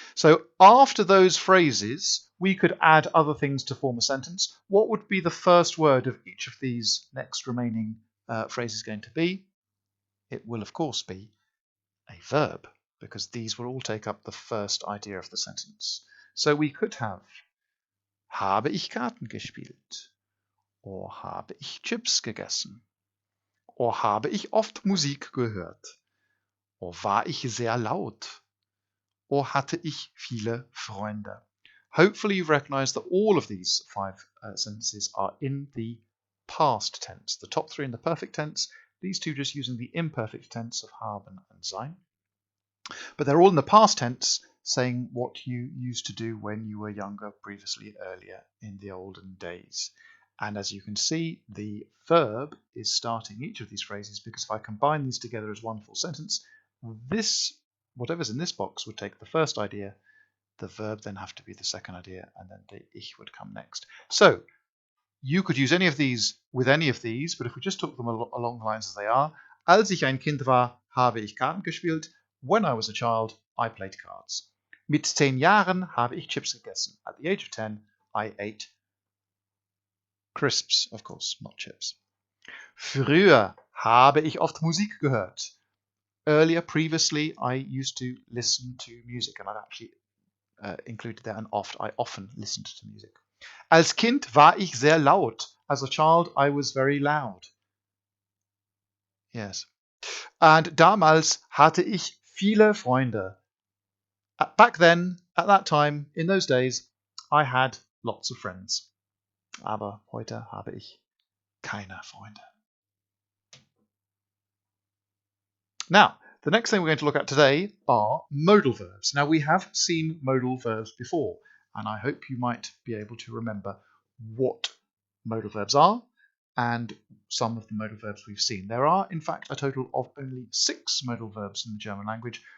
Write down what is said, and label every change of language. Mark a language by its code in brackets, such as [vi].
[en] So after those phrases, we could add other things to form a sentence. What would be the first word of each of these next remaining phrases going to be? It will, of course, be a verb, because these will all take up the first idea of the sentence. So we could have [de] habe ich Karten gespielt, [en] or [de] habe ich Chips gegessen, [en] or [de] habe ich oft Musik gehört, [en] or [de] war ich sehr laut, [en] or [de] hatte ich viele Freunde. [en] Hopefully you've recognized that all of these 5 sentences are in the past tense. The top 3 in the perfect tense, these 2 just using the imperfect tense of haben and sein. But they're all in the past tense, saying what you used to do when you were younger, previously, earlier, in the olden days. And as you can see, the verb is starting each of these phrases, because if I combine these together as one full sentence, this, whatever's in this box, would take the first idea, the verb then have to be the second idea, and then the ich would come next. So you could use any of these with any of these, but if we just took them along the lines as they are, [de] als ich ein Kind war, habe ich Karten gespielt. [en] When I was a child, I played cards. [de] Mit 10 Jahren habe ich Chips gegessen. [en] At the age of 10, I ate crisps, of course, not chips. [de] Früher habe ich oft Musik gehört. [en] Earlier, previously, I used to listen to music, and I've actually included there an oft. I often listened to music. [de] Als Kind war ich sehr laut. [en] As a child, I was very loud. Yes. [de] And damals hatte ich viele Freunde. [en] Back then, at that time, in those days, I had lots of friends. [de] Aber heute habe ich keine Freunde. [en] Now, the next thing we're going to look at today are modal verbs. Now, we have seen modal verbs before, and I hope you might be able to remember what modal verbs are and some of the modal verbs we've seen. There are, in fact, a total of only 6 modal verbs in the German language.